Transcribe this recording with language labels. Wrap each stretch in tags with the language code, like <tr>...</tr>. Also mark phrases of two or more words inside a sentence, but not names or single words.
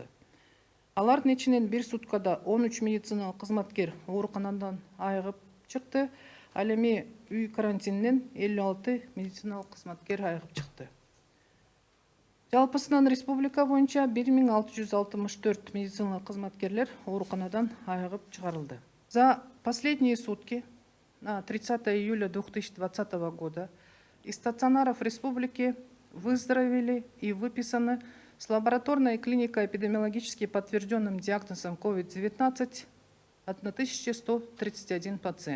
<ky>Алардын ичинен бир суткада 13 медициналык кызматкер ооруканадан айыгып чыкты. Ал эми үй карантининен 56 медициналык кызматкер айыгып чыкты. Жалпысынан республика боюнча 1664 медициналык кызматкерлер ооруканадан айыгып чыгарылды.</ky> <ru>За последние сутки на 30 июля 2020 года из стационаров республики выздоровели и выписаны с лабораторной и клинико-эпидемиологически подтвержденным диагнозом COVID-19 1131 пациент.</ru>